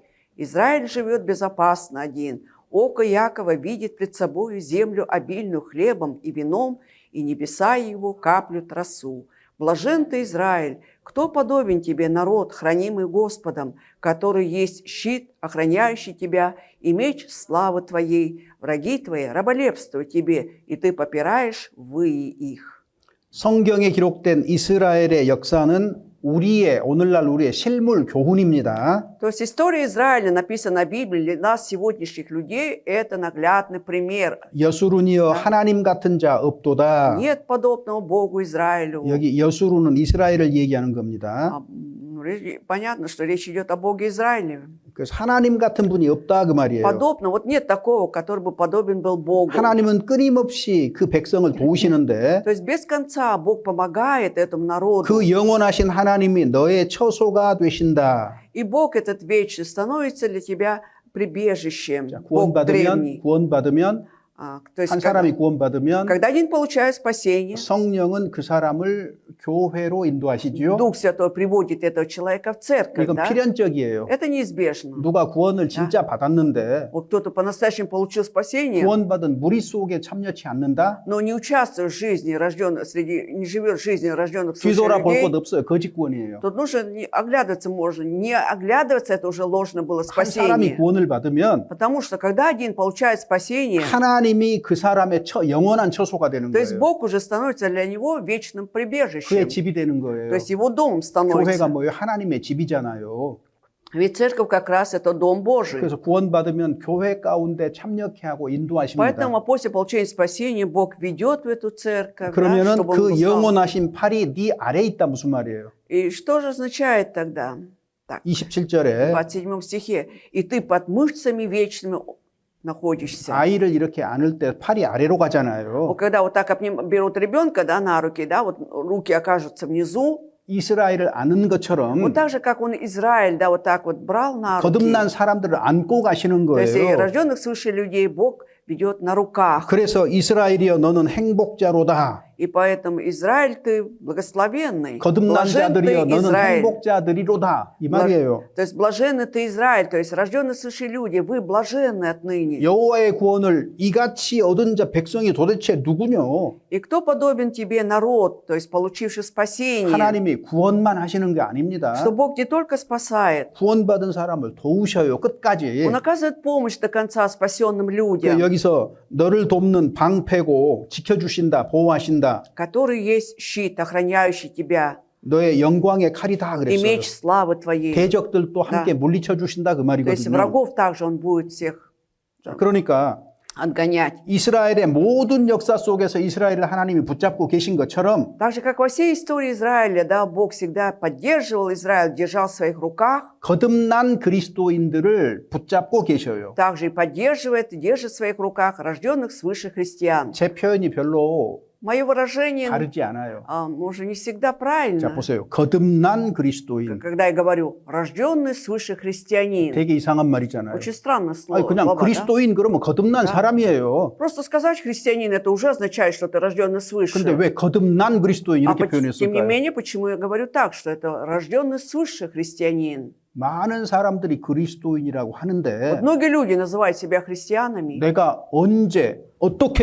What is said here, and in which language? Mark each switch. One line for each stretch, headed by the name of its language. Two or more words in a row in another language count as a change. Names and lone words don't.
Russian: Израиль живет безопасно один. Око Якова видит пред собою землю обильную хлебом и вином, и небеса его каплют росу. Блажен ты, Израиль! Кто подобен тебе, народ, хранимый Господом, который есть щит, охраняющий тебя, и меч славы твоей? Враги твои раболепствуют тебе, и ты попираешь выи их».
Korean: 성경에 기록된 이스라엘의 역사는 오늘날 우리의 실물 교훈입니다.
Russian: То есть история Израиля, написанная в Библии, для нас, сегодняшних людей, это наглядный пример.
Korean: 여수룬이여 하나님 같은 자 없도다.
Russian: Нет подобного Богу Израилю.
Korean: 여기 여수룬은 이스라엘을 얘기하는 겁니다.
Russian: Понятно, что речь идет о Боге Израиле.
Korean: 그래서 하나님 같은 분이 없다 그 말이에요.
Russian: Подобно, вот нет такого, который бы подобен был Богу.
Korean: 하나님은 끊임없이 그 백성을 도우시는데
Russian: То есть без конца Бог помогает этому народу.
Korean: 그 영원하신 하나님이 너의 처소가 되신다.
Russian: И Бог этот вечный становится для тебя прибежищем. Бог древний.
Korean: 구원받으면
Russian: То есть,
Korean: 한 사람이 구원받으면
Russian: когда один получает спасение,
Korean: 성령은 그 사람을 교회로 인도하시지요.
Russian: Дух Святой приводит этого человека в церковь.
Korean: 이건
Russian: Да?
Korean: 필연적이에요.
Russian: Это неизбежно.
Korean: 누가 구원을 진짜 받았는데
Russian: Вот кто-то по-настоящему получил спасение,
Korean: 구원받은 무리 속에 참여치 않는다?
Russian: но не участвует в жизни рожденных, не живет жизнью рожденных в
Korean: 뒤돌아 볼
Russian: людей,
Korean: 것 없어요. 거짓 구원이에요.
Russian: тут нужно оглядываться можно. Не оглядываться, это уже ложно было
Korean: 한 사람이
Russian: спасение.
Korean: 구원을 받으면
Russian: Потому что когда один получает спасение,
Korean: 하나님이 그 사람의 영원한 처소가 되는
Russian: то есть
Korean: 거예요.
Russian: Бог уже становится для него вечным
Korean: 그의
Russian: прибежищем.
Korean: 집이 되는 거예요.
Russian: То есть его домом
Korean: 교회가
Russian: становится.
Korean: 뭐예요? 하나님의 집이잖아요.
Russian: Ведь церковь как раз это Дом Божий.
Korean: 그래서 구원받으면 교회 가운데 참여케 하고 인도하십니다.
Russian: Поэтому после получения спасения Бог ведет в эту церковь, да,
Korean: 그러면은
Russian: чтобы он
Korean: 그
Russian: узнал.
Korean: 영원하신 팔이 네 아래에 있다 무슨 말이에요?
Russian: И что же означает тогда? Так, в
Korean: 27절에
Russian: 27 стихе. «И ты под мышцами вечными находишься».
Korean: 아이를 이렇게 안을 때 팔이 아래로
Russian: Вот
Korean: 가잖아요.
Russian: когда вот так берут ребенка, да, на руки, да, вот руки окажутся внизу,
Korean: 이스라엘을 안은 것처럼
Russian: вот так же, как он Израиль, да, вот так вот брал на руки.
Korean: 거듭난 사람들을 안고 가시는
Russian: То есть и
Korean: 거예요.
Russian: рожденных свыше людей Бог ведет на руках.
Korean: 그래서 이스라엘이여 너는 행복자로다.
Russian: И поэтому Израиль ты благословенный.
Korean: 거듭난
Russian: Блажен
Korean: 자들이여
Russian: ты,
Korean: 너는
Russian: Израиль.
Korean: 행복자들이로다. 이 말이에요.
Russian: То есть блаженный ты, Израиль, то есть рожденные свыше люди, вы блаженны отныне.
Korean: 여호와의 구원을 이같이 얻은 자 백성이 도대체 누구뇨?
Russian: И кто подобен тебе народ, то есть получивший спасение,
Korean: 하나님이 구원만 하시는 게 아닙니다.
Russian: что Бог не только спасает,
Korean: 구원받은 사람을 도우셔요. 끝까지.
Russian: Он оказывает помощь до конца спасенным людям,
Korean: 여기서 너를 돕는 방패고 지켜주신다, 보호하신다.
Russian: который есть щит, охраняющий тебя,
Korean: 너의 영광의 칼이다
Russian: и
Korean: 그랬어요.
Russian: меч славы твоей.
Korean: 대적들도 함께 물리쳐 주신다 그
Russian: То есть
Korean: 말이거든요.
Russian: врагов также Он будет всех
Korean: 자, 그러니까
Russian: отгонять.
Korean: 이스라엘의 모든 역사 속에서 이스라엘을 하나님이 붙잡고 계신 것처럼
Russian: Так же, как во всей истории Израиля, да, Бог всегда поддерживал Израиль, держал в своих руках,
Korean: 거듭난 그리스도인들을 붙잡고 계셔요.
Russian: также и поддерживает, и держит в своих руках рожденных свыше христиан.
Korean: 제 표현이 별로
Russian: Мое выражение,
Korean: 다르지 않아요.
Russian: может, не всегда
Korean: 자,
Russian: правильно,
Korean: 보세요. 거듭난 그리스도인.
Russian: когда я говорю «рожденный свыше христианин».
Korean: 되게 이상한 말이잖아요.
Russian: Очень странное слово.
Korean: 아니, 그냥
Russian: слова, да?
Korean: 그리스도인 그러면 거듭난
Russian: Да.
Korean: 사람이에요.
Russian: Просто сказать христианин, это уже означает, что ты рожденный свыше.
Korean: 근데 왜 거듭난 그리스도인
Russian: А
Korean: 이렇게
Russian: тем не
Korean: 표현했을까요?
Russian: менее, почему я говорю так, что это рожденный свыше христианин?
Korean: 많은 사람들이 그리스도인이라고
Russian: Вот
Korean: 하는데
Russian: многие люди называют себя христианами,
Korean: 내가 언제 어떻게